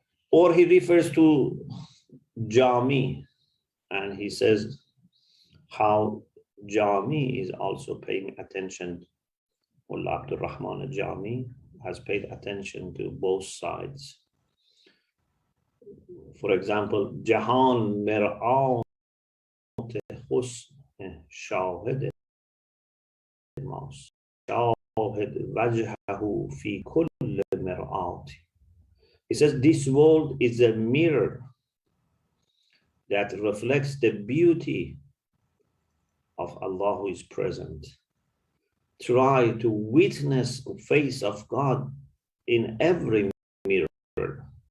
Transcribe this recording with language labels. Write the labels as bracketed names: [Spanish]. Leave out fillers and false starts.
[English] Or he refers to Jami, and he says how Jami is also paying attention. Mullah Abdul Rahman al-Jami has paid attention to both sides. For example, [Persian] Jahan Mir'at Husn شاهد ماست [Arabic] شاهد وجهه في كل مرآت. [English] He says this world is a mirror that reflects the beauty of Allah who is present. Try to witness the face of God in every mirror.